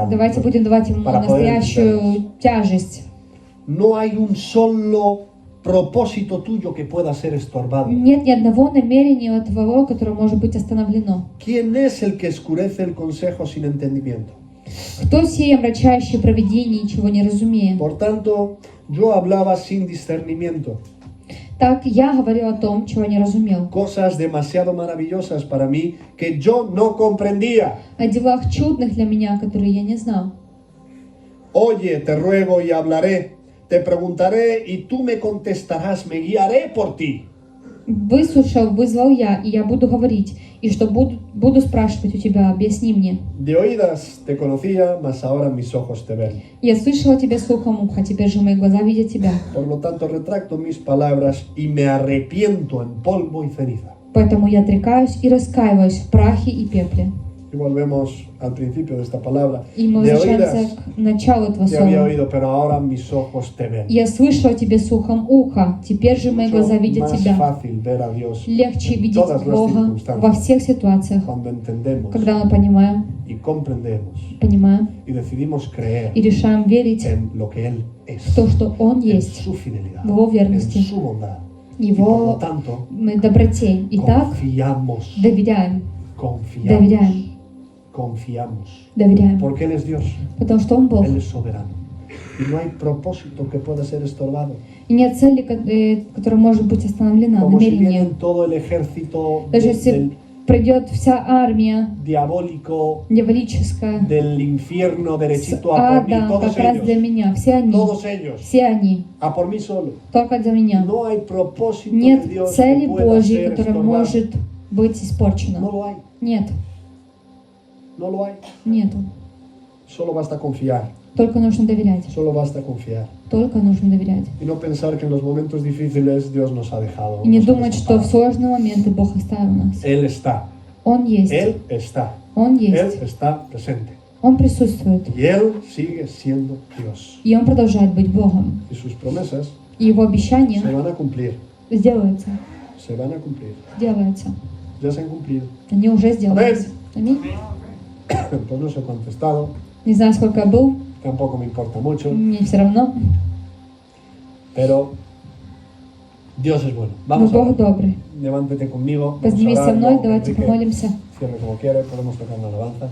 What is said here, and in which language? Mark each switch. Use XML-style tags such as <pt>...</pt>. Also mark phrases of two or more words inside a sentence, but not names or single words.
<ru>Давайте будем давать ему</ru> <es>Para poder</es> <ru>настоящую тяжесть.</ru> <es>No hay un solo propósito tuyo que pueda ser estorbado.</es> <ru>Нет ни одного намерения твоего, которое может быть остановлено.</ru> <es>¿Quién es el que escurece el consejo sin entendimiento?</es> <ru>Кто сей омрачающий провидение, ничего не разумея?</ru> <es>Por tanto, yo hablaba sin discernimiento,</es> <ru>Так я говорил о том, чего не разумел.</ru> <es>cosas demasiado maravillosas para mí que yo no comprendía.</es> <ru>О делах чудных для меня, которые я не знал.</ru> <es>Oye, te ruego y hablaré, te preguntaré y tú me contestarás, me guiaré por ti.</es> <ru>Выслушал, вызвал я, и я буду говорить, и что буду спрашивать у тебя, объясни мне.</ru> <es>De oídas te conocía, mas ahora mis ojos te ven.</es> <ru>Я слышала тебя слухом уха, теперь же мои глаза видят тебя.</ru> <es>Por lo tanto, retracto mis palabras y me arrepiento en polvo y ceniza.</es> <ru>Поэтому я отрекаюсь и раскаиваюсь в прахе и пепле.</ru> <es>Y volvemos al principio de esta palabra.</es> <ru>И мы</ru> <es>De</es> <ru>возвращаемся</ru> <es>oídas</es> <ru>к началу этого</ru> <es>te había</es> <ru>слова.</ru> <es>oído, pero ahora mis ojos te ven.</es> <ru>Я слышала тебе слухом уха, теперь же мои</ru> <es>Mucho</es> <ru>глаза видят</ru> <es>más</es> <ru>тебя.</ru> <es>fácil ver a Dios</es> <ru>Легче</ru> <es>en</es> <ru>видеть</ru> <es>todas las</es> <ru>Бога во</ru> <es>circunstancias</es> <ru>всех ситуациях,</ru> <es>cuando entendemos</es> <ru>когда мы понимаем</ru> <es>y comprendemos</es> <ru>и</ru> <es>decidimos creer</es> <ru>решаем верить</ru> <es>en lo que Él es,</es> <ru>в то, что Он</ru> <es>en</es> <ru>есть,</ru> <es>su fidelidad,</es> <ru>в Его</ru> <es>en</es> <ru>верности,</ru> <es>su bondad. Y por lo</es> <ru>Его</ru> <es>tanto,</es> <ru>доброте. И так</ru> <es>confiamos,</es> <ru>доверяем,</ru> <es>confiamos,</es> <ru>доверяем,</ru> <es>porque Él es Dios,</es> <ru>потому что Он Бог.</ru> <es>Él es soberano. Y no hay propósito que pueda ser estorbado.</es> <ru>И нет цели, которая может быть остановлена,</ru> <es>Como si</es> <ru>намерение.</ru> <es>viene todo el ejército</es> <ru>Даже</ru> <es>del</es> <ru>если придет вся армия</ru> <es>diabólico</es> <ru>дьяволическая</ru> <es>del infierno</es> <ru>с</ru> <es>derechito a por mí,</es> <ru>ада,</ru> <es>todos</es> <ru>как раз для</ru> <es>ellos,</es> <ru>меня, все они,</ru> <es>a por mí solo.</es> <ru>только для меня.</ru> <es>No hay propósito</es> <ru>Нет</ru> <es>de Dios</es> <ru>цели</ru> <es>que pueda</es> <ru>Божьей,</ru> <es>ser</es> <ru>которая</ru> <es>estorbado.</es> <ru>может быть испорчена.</ru> <es>No lo hay,</es> <ru>Нет,</ru> <es>no lo hay.</es> <ru>нету.</ru> <es>Solo basta confiar,</es> <ru>Только нужно доверять.</ru> <es>solo basta confiar.</es> <ru>Только нужно доверять.</ru> <es>Y no pensar que en los momentos difíciles Dios nos ha dejado.</es> <ru>И не</ru> <es>nos ha</es> <ru>думать, что в</ru> <es>desamparado.</es> <ru>сложные моменты Бог оставил нас.</ru> <es>Él está,</es> <ru>Он есть.</ru> <es>Él está,</es> <ru>Он</ru> <es>Él</es> <ru>есть.</ru> <es>está presente.</es> <ru>Он присутствует.</ru> <es>Y Él sigue siendo Dios.</es> <ru>И Он продолжает быть Богом.</ru> <es>Y sus promesas</es> <ru>И Его</ru> <es>se</es> <ru>обещания</ru> <es>van a cumplir,</es> <ru>сделаются.</ru> <es>se van a cumplir.</es> <ru>Делаются.</ru> <es>Ya se han cumplido.</es> <ru>Они уже сделались. Аминь.</ru> <es>Pues no sé cuánto he estado,</es> <ru>Не знаю, сколько я был.</ru> <es>tampoco me importa mucho,</es> <ru>Мне все равно.</ru> <es>pero Dios es bueno.</es> <ru>Но</ru> <es>Vamos a</es> <ru>Бог</ru> <es>orar.</es> <ru>добрый.</ru> <es>Levántate conmigo. Vamos a</es> <ru>Поднимись со</ru> <es>orar,</es> <ru>мной,</ru> <es>luego</es> <ru>давайте</ru> <es>Enrique</es> <ru>помолимся.</ru> <es>cierre como quiere, podemos tocar una alabanza.</es>